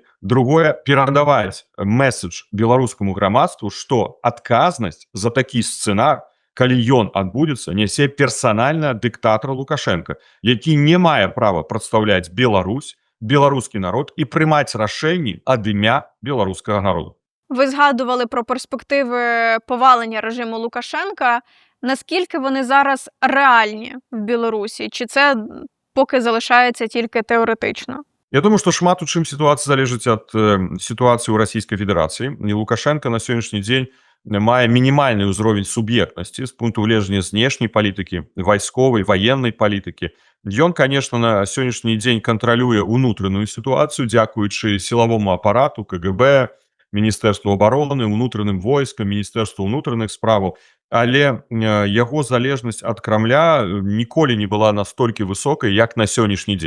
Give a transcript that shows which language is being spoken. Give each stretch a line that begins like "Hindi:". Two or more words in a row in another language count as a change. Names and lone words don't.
Belarusian: Другое, перадаваць месседж беларускаму грамадству, што адказнасць за такі сцэнар, калі ён адбудзецца, нясе персанальна дыктатар Лукашенко, які не мае права прадстаўляць Беларусь, беларускі народ і прымаць рашэнні ад імя беларускага народу.
Ukrainian: Ви згадували про перспективи повалення режиму Лукашенка. Наскільки вони зараз реальні в Білорусі? Чи це поки залишається тільки теоретично?
Belarusian: Я думаю, што шмат у чым сітуацыя залежыць ад сітуацыі ў Расійскай Федэрацыі. І Лукашенко на сённяшні дзень мае мінімальны ўзровень суб'ектнасці з пункту гледжання знешняй палітыкі, вайсковай, ваеннай палітыкі. Ён, конечно, на сённяшні дзень кантралюе ўнутраную сітуацыю, дзякуючы сілавому апарату, КГБ, Міністэрству абароны, ўнутраным войскам, Міністэрству ўнутраных справаў, але яго залежнасць ад Крамля ніколі не была настолькі высокай, як на сённяшні дзень.